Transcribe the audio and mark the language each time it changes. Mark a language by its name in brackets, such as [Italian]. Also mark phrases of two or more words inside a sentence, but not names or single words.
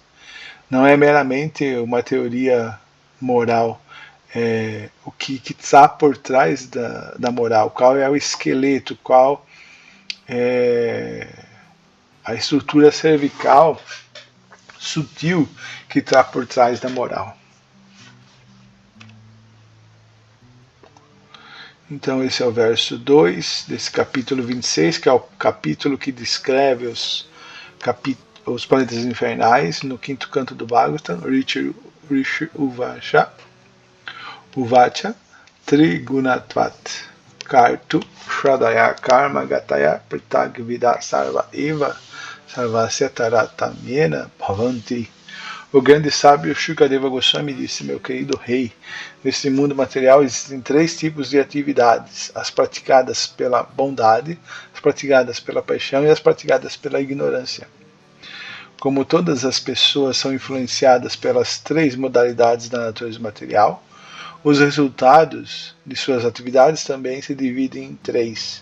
[Portuguese] Não é meramente uma teoria moral, o que está por trás da moral, qual é o esqueleto, qual é a estrutura cervical sutil que está por trás da moral. Então esse é o verso 2 desse capítulo 26, que é o capítulo que descreve os planetas infernais, no quinto canto do Bhagavatam, [Sanskrit] ऋषिर् उवाच त्रिगुणत्वात् कर्तुः श्रद्धया कर्म गतयः पृथग् विधाः सर्व एव सर्वस्य तारतम्येन भवन्ति. [Portuguese] O grande sábio Shukadeva Goswami disse: meu querido rei, neste mundo material existem três tipos de atividades: as praticadas pela bondade, as praticadas pela paixão e as praticadas pela ignorância. Como todas as pessoas são influenciadas pelas três modalidades da natureza material, os resultados de suas atividades também se dividem em três.